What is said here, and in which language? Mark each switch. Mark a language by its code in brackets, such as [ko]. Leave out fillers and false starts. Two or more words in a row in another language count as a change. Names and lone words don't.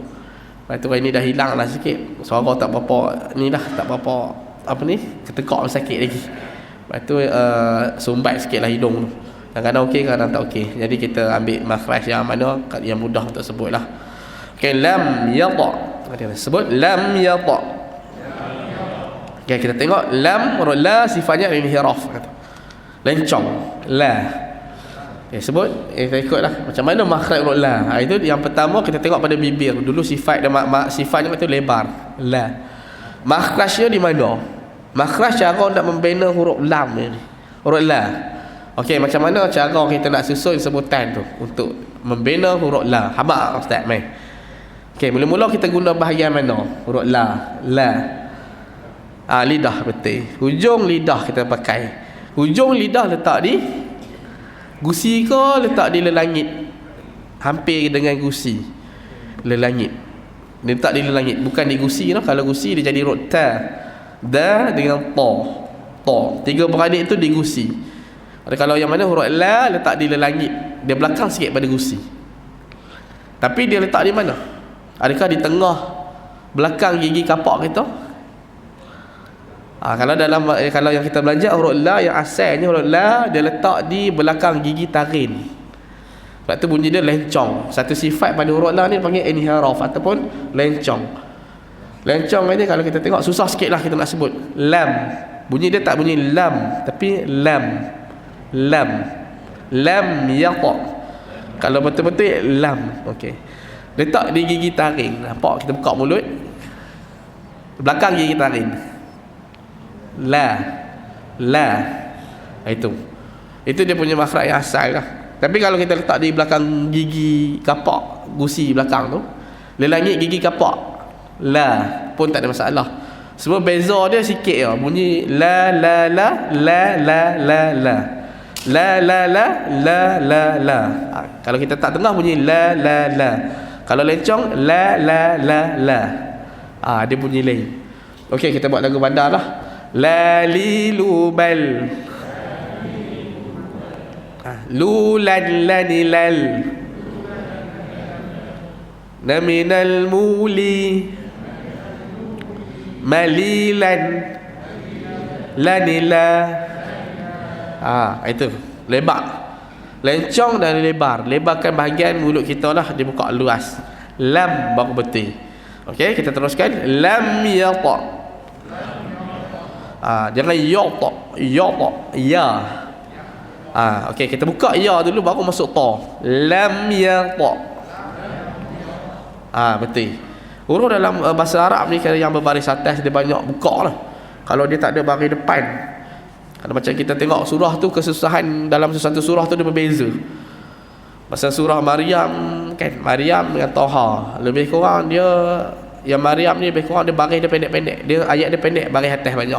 [ms] Batuk ini dah hilang lah sikit. Suara tak berapa ni dah, tak berapa ketekak sakit lagi. Lepas tu sumbat sikit lah hidung tu. Kadang-kadang okey, kadang tak okey. Jadi kita ambil makhraj yang mana yang mudah untuk sebut lah. Okay, lam yata. Sebut lam yata. Okay, kita tengok lam, huruf la sifatnya inhiraf, lencong, la. Okay, sebut, kita ikutlah macam mana makhraj huruf la. Itu yang pertama kita tengok pada bibir dulu, sifat dan sifatnya itu lebar, la. Makhrajnya di mana? Makhraj cara nak membina huruf lam ni, huruf la. Okey, macam mana cara kita nak susun sebutan tu untuk membina huruf la? Haba Ustaz mai. Okey, mula-mula kita guna bahagian mana? Huruf la, la. Lidah, betul. Hujung lidah kita pakai. Hujung lidah letak di gusi ke letak di lelangit? Hampir dengan gusi. Lelangit. Dia letak di lelangit, bukan di gusi lah. Kalau gusi dia jadi huruf ta. Da dengan ta. Ta. Tiga beradik itu di gusi. Kalau yang mana huruf la letak di lelangit, dia belakang sikit pada gusi. Tapi dia letak di mana? Adakah di tengah belakang gigi kapak kita? Kalau yang kita belajar huruf la yang asalnya huruf la dia letak di belakang gigi tarin. Sebab tu bunyi dia lencong. Satu sifat pada huruf la ni panggil inhiraf ataupun lencong. Lencong ni kalau kita tengok susah sikit lah kita nak sebut. Lam. Bunyi dia tak bunyi lam, tapi lam. Lam. Lam yata. Kalau betul-betul lam. Okey. Letak di gigi taring. Nampak kita buka mulut. Belakang gigi taring. La. Itu dia punya makhraj yang asal lah. Tapi kalau kita letak di belakang gigi kapak gusi belakang tu, lelangit gigi kapak, la pun tak ada masalah. Semua beza dia sikit ya. Bunyi la la la la la la la la la la la la la. Kalau kita tak tengah bunyi la la la. Kalau lencong la la la la. Dia bunyi lain. Okey, kita buat lagu bandar lah. Lalilubal, lulan lanilal, naminal muli, malilan lanila. Itu lebar, lencong dan lebar. Lebarkan bahagian mulut kita lah, dibuka luas. Lam baru betul. Okey, kita teruskan. Lam yata. Jangan yata, ya. Okey, kita buka ya dulu baru masuk ta. Lam yata. Betul. Huruf dalam bahasa Arab ni yang berbaris atas dia banyak buka lah. kalau dia tak ada baris depan. Kalau macam kita tengok surah tu, kesusahan dalam sesuatu surah tu dia berbeza. Pasal surah Maryam kan, Maryam dengan Toha, lebih kurang dia, yang Maryam ni lebih kurang dia baris dia pendek-pendek, dia ayat dia pendek, baris atas banyak.